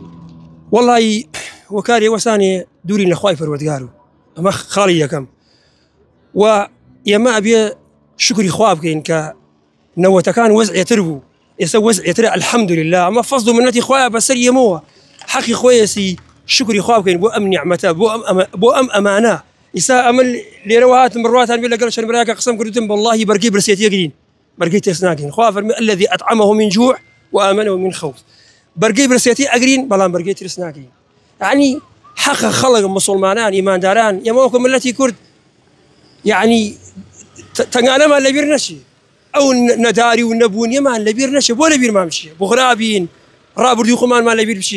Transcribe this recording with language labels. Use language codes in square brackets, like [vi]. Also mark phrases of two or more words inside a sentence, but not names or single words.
[ckb] وەڵی وەکاری ئەوەسانێ دووری لەخوای پەروەردگار و ئەمە خاڵی یەکەم و ئێمە ئەبێ شکری خوا بکەین کە نەوەتەکان وەزعێتر بوو ئێستا وەزعێترە الحەمدولله ئەمە فەزڵ و منەتی خوایە بەسەر ئێمەوە حەقی خۆیەسی شکری خوا بکەین بۆ ئەم نیعمەتە بۆ ئەم ئەمانە. ئیسا ئەمە لێرەوە هاتم بڕواتان بێ لەگەڵ چەند برایەکە قسەم کردوتم بەڵڵاهی بەرگەی برسێتی یەگرین بەرگەی تێس ناکەین. خوا فەرمی [ar] الذي أطعمه من جوع وآمنه من خوف. [ckb] بەرگەی برسێتی ئەگرین بەڵام بەرگەی ترس ناکەین. یعنی حەقە خەڵک مسلمانان ئیمانداران ئێمە وەکو ملەتی کورد یعنی تەنگانەمان لەبیر نەچێ ئەو نەداری و نەبوونیەمان لەبیر نەچێ بۆ لەبیرمان بچێ بغرا بین ڕابردووی خۆمانمان لەبیر بچێ.